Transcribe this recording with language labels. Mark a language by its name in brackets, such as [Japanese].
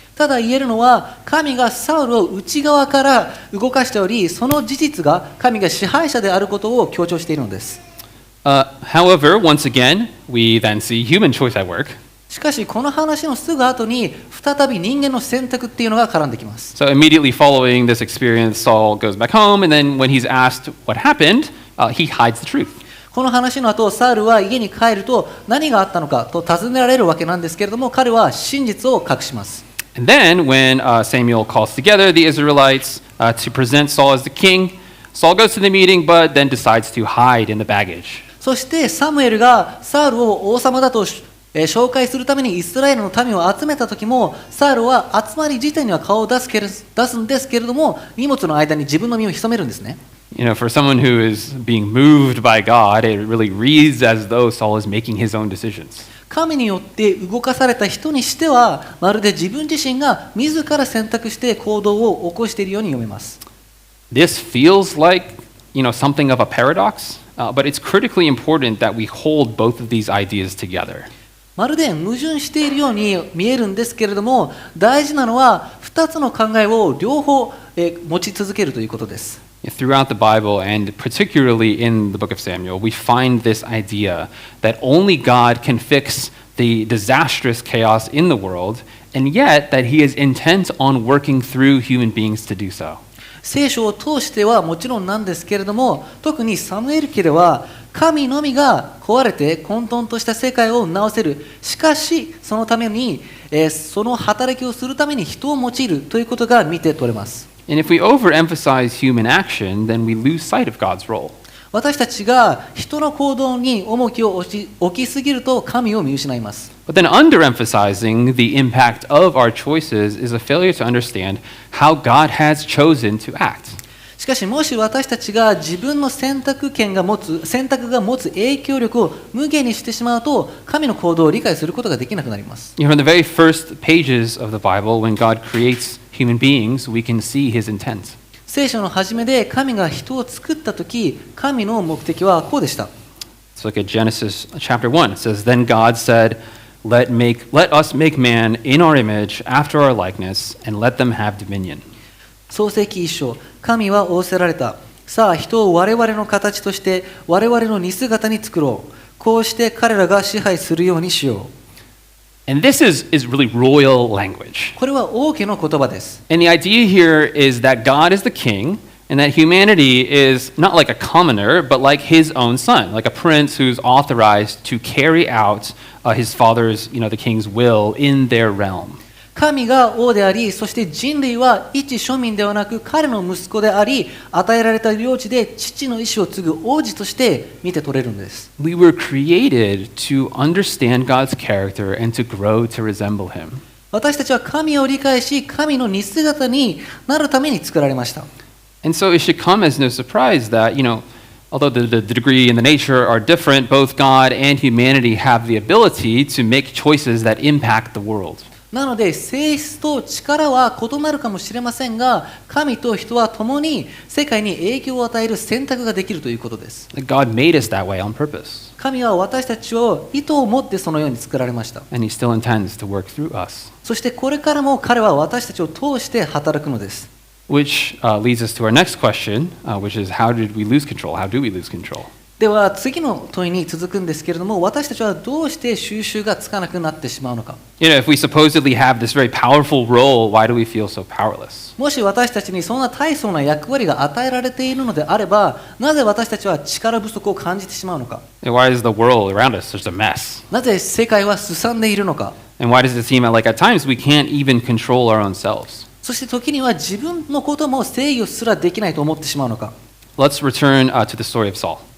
[Japanese] ただ言えるのは、神がサウルを内側から動かしており、その事実が神が支配者であることを強調しているのです。 [English] However, once again, we then see human choice at work. [Japanese] しかしこの話のすぐ後に再び人間の選択っていうのが絡んできます。 [English] So immediately following this experience, Saul goes back home, and then when he's asked what happened, he hides the truth. [Japanese] この話の後、サウルは家に帰ると何があったのかと尋ねられるわけなんですけれども、彼は真実を隠します。 [English] And then when Samuel calls together the Israelites to present Saul as the king, Saul goes to the meeting, but then decides to hide in the baggage. [Japanese] そしてサムエルがサウルを王様だと紹介するためにイスラエルの民を集めた時も、サウルは集まり自体には顔を出すんですけれども、荷物の間に自分の身を潜めるんですね。 [English] For someone who is being moved by God, it really reads as though Saul is making his own decisions. [Japanese] 神によって動かされた人にしては、まるで自分自身が自ら選択して行動を起こしているように読めます。 [English] This feels like, something of a paradox, but it's critically important that we hold both of these ideas together. [Japanese] まるで矛盾しているように見えるんですけれども、大事なのは2つの考えを両方持ち続けるということです。 [English] Throughout the Bible, and particularly in the book of Samuel, we find this idea that only God can fix the disastrous chaos in the world, and yet that He is intent on working through human beings to do so. [Japanese] 聖書を通してはもちろんなんですけれども、特にサムエル記では神のみが壊れて混沌とした世界を直せる。しかしそのために、その働きをするために人を用いるということが見て取れます。 [English] And if we overemphasize human action, then we lose sight of God's role. [Japanese] 私たちが人の行動に重きを置きすぎると神を見失います。 [English] But then underemphasizing the impact of our choices is a failure to understand how God has chosen to act. [Japanese] しかしもし私たちが自分の選択が持つ影響力を無限にしてしまうと、神の行動を理解することができなくなります。 [English] You know, in the very first pages of the Bible, when God creates human beings, we can see his intent. [Japanese] 聖書の初めで神が人を作ったとき、神の目的はこうでした。 [English] Let's look at Genesis chapter 1. It says, Then God said, Let us make man in our image, after our likeness, and let them have dominion. [Japanese] 創世記一章、神は仰せられた。さあ、人を我々の形として、我々の似姿に作ろう。こうして彼らが支配するようにしよう。 [English] And this is really royal language. [Japanese] これは王家の言葉です。 [English] And the idea here is that God is the king, and that humanity is not like a commoner, but like his own son, like a prince who's authorized to carry out his father's, the king's will in their realm. [Japanese] 神が王であり、そして人類は一庶民ではなく彼の息子であり、与えられた領地で父の意志を継ぐ王子として見て取れるんです。 [English] We were created to understand God's character and to grow to resemble him. [Japanese] 私たちは神を理解し、神の似姿になるために作られました。 [English] And so it should come as no surprise that, although the degree and the nature are different, both God and humanity have the ability to make choices that impact the world. [Japanese] なので性質と力は異なるかもしれませんが、神と人は共に世界に影響を与える選択ができるということです。 [English] God made us that way on purpose. [Japanese] 神は私たちを意図を持ってそのように作られました。 [English] And he still intends to work through us. [Japanese] そしてこれからも彼は私たちを通して働くのです。 [English] Which leads us to our next question, which is how did we lose control? How do we lose control? [Japanese] では次の問いに続くんですけれども、私たちはどうして収拾がつかなくなってしまうのか。 [English] If we supposedly have this very powerful role, why do we feel so powerless? [Japanese] もし私たちにそんな大層な役割が与えられているのであれば、なぜ私たちは力不足を感じてしまうのか。 [English] Why is the world around us such a mess? [Japanese] なぜ世界はすさんでいるのか。 [English] And why does it seem like at times we can't even control our own selves? [Japanese] そして時には自分のことも制御すらできないと思ってしまうのか。 [English] Let's return to the story of Saul.